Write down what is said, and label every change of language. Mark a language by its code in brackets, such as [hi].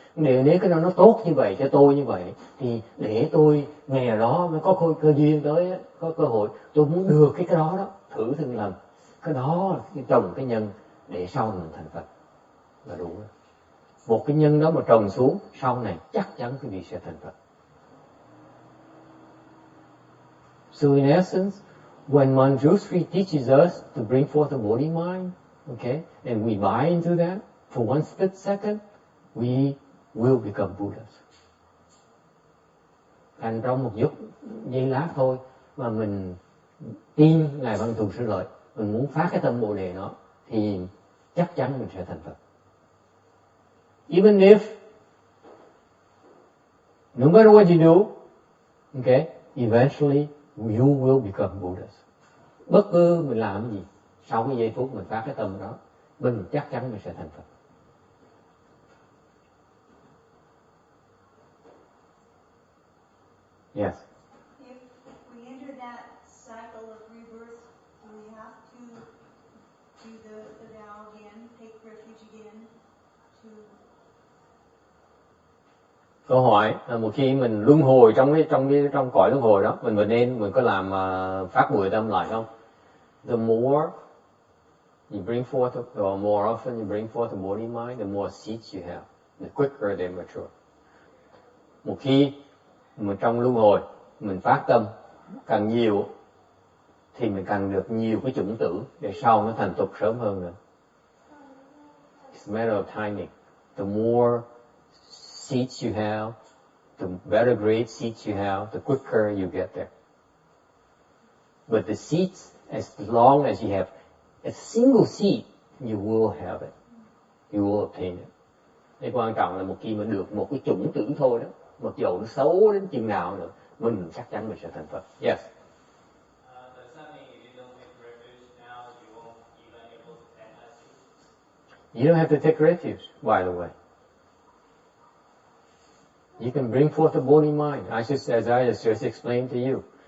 [vi] Nếu cái đó nó tốt như vậy cho tôi như vậy thì để tôi ngày nào đó mới có cơ duyên tới, có cơ hội tôi muốn được cái đó thử từng lần. Cái đó cái trồng cái nhân để sau mình thành Phật là đủ rồi. Một cái nhân đó mà trồng xuống sau này chắc chắn quý vị sẽ thành Phật. [en] So in essence, when Manjushri teaches us to bring forth a body mind, okay, and we buy into that for one split second, we will become Buddhas. [vi] Thành trong một giây lát thôi mà mình tin Ngài Văn Thù Sư Lợi, mình muốn phát cái tâm Bồ Đề đó, thì chắc chắn mình sẽ thành Phật. [en] Even if, no matter what you do, okay, eventually you will become Buddhas. [vi] Bất cứ mình làm cái gì, sau cái giây phút mình phát cái tâm đó, mình chắc chắn mình sẽ thành Phật. [en] Yes. If we enter that cycle of rebirth, do we have to do the vow again, take refuge again, to... [vi] Câu hỏi là một khi mình luân hồi trong cõi luân hồi đó, mình có làm phát mười tâm lại không? [en] The more you bring forth, or more often you bring forth the body mind, the more seeds you have, the quicker they mature. [vi] Một khi mình trong luân hồi mình phát tâm càng nhiều thì mình càng được nhiều cái chủng tử để sau nó thành tục sớm hơn nữa. [en] It's a matter of timing. The more seeds you have, the better grade seeds you have, the quicker you get there. But the seeds, as long as you have a single seed, you will have it. You will obtain it. [vi] Cái quan trọng là một khi mình được một cái chủng tử thôi đó, mặc dầu nó xấu đến chừng nào nữa, mình chắc chắn mình sẽ thành Phật. [en] Yes. Does that mean if you don't take refuge now, you won't even able to plant that seed? You don't have to take refuge, by the way. You can bring forth the body mind. As I just explained to you.